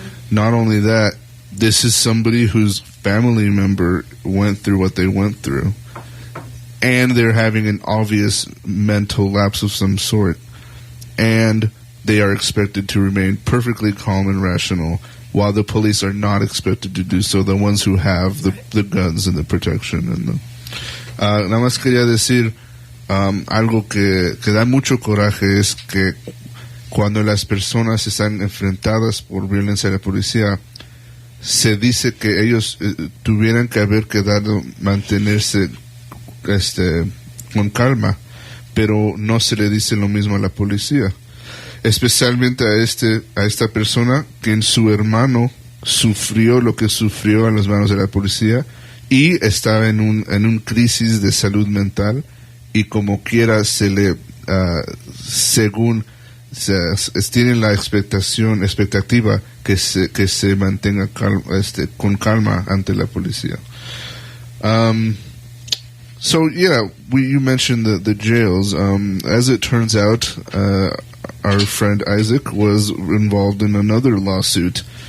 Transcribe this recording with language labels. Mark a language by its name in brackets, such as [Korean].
[English] Not only that, this is somebody whose family member went through what they went through, and they're having an obvious mental lapse of some sort, and they are expected to remain perfectly calm and rational, while the police are not expected to do so, the ones who have the guns and the protection. [Spanish] And nada más quería decir algo que da mucho coraje, es que cuando las personas están enfrentadas por violencia de la policía, se dice que ellos tuvieran que haber quedado mantenerse con calma, pero no se le dice lo mismo a la policía. especialmente a esta persona, quien su hermano sufrió lo que sufrió a las manos de la policía y estaba en un crisis de salud mental, y como quiera se le según tienen la expectativa que se mantenga con calma ante la policía. [English] So yeah, you mentioned the jails. As it turns out, our friend Isaac was involved in another lawsuit.